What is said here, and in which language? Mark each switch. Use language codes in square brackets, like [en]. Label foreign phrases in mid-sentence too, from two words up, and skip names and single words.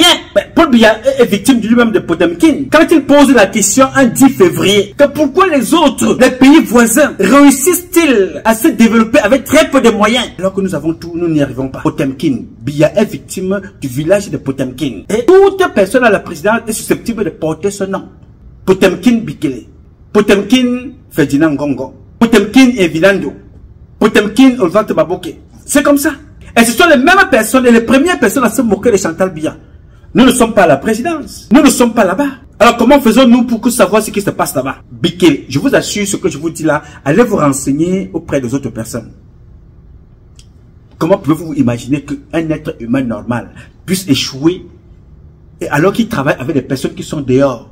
[fr] Paul Biya est victime de lui-même de Potemkin. Quand il pose la question un 10 février, que pourquoi les autres, les pays voisins, réussissent-ils à se développer avec très peu de moyens, alors que nous avons tout, nous n'y arrivons pas. Potemkin, Biya est victime du village de Potemkin. Et toute personne à la présidence est susceptible de porter ce nom. Potemkin Bikele, Potemkin Ferdinand Ngongo, Potemkin Evilando, Potemkin Olvante Baboke. C'est comme ça. Et ce sont les mêmes personnes et les premières personnes à se moquer de Chantal Biya. Nous ne sommes pas à la présidence. Nous ne sommes pas là-bas. Alors comment faisons-nous pour savoir ce qui se passe là-bas? Bikele, je vous assure ce que je vous dis là, allez vous renseigner auprès des autres personnes. Comment pouvez-vous imaginer qu'un être humain normal puisse échouer et alors qu'il travaille avec des personnes qui sont dehors?